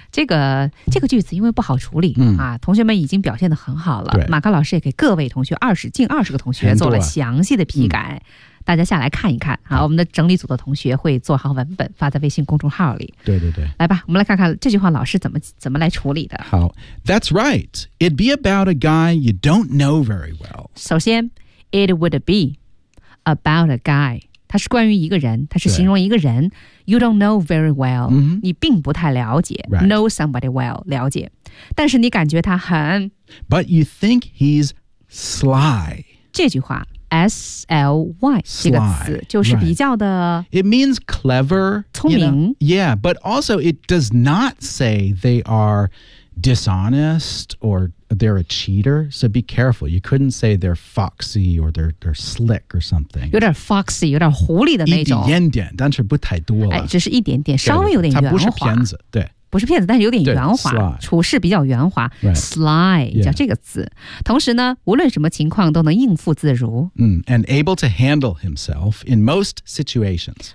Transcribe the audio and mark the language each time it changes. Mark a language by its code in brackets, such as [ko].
[zh] 这个句子因为不好处理、啊、同学们已经表现得很好了。对马克老师也给各位同学近二十个同学做了详细的批改。大家下来看一看啊，我们的整理组的同学会做好文本发在微信公众号里。对对对，来吧，我们来看看这句话老师怎么来处理的。 [en] 好 ，That's right. It'd be about a guy you don't know very well. [zh] 首先 [en] ，it would be about a guy. [zh] 它是关于一个人，它是形容一个人。 [en] You don't know very well.、 Mm-hmm. [zh] 你并不太了解。 [en] Right. Know somebody well， [zh] 了解。但是你感觉他很。 [en] But you think he's sly. [zh] 这句话。S-L-Y 这个词就是比较的 [en] right. It means clever [zh] 聪明 [en] you know? Yeah, but also it does not say they are dishonest or they're a cheater So be careful, you couldn't say they're foxy or they're slick or something [zh] 有点 foxy, 有点狐狸的那种一点点但是不太多了、哎、只是一点点稍微有点圆滑它不是骗子对不是骗子但是有点圆滑 [en] sly, [zh] 处事比较圆滑、 [en] right. [zh] sly 叫这个词、 [en] yeah. [zh] 同时呢无论什么情况都能应付自如、 [en] and able to handle himself in most situations